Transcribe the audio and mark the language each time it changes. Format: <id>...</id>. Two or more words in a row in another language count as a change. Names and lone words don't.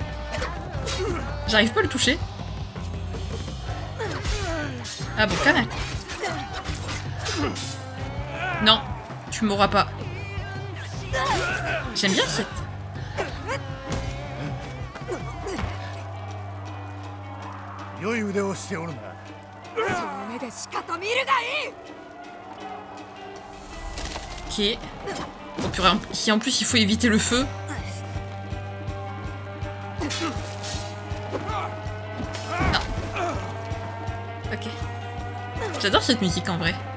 <fr>J'arrive pas à le toucher. Ah bon, quand même. Non, tu m'auras pas. J'aime bien cette...</fr> <ja>良い腕をしておるな。その目でしかと見るがいい。</ja> <fr>Ok. Oh purée, si en plus il faut éviter le feu. Non. Ok. J'adore cette musique en vrai.</fr>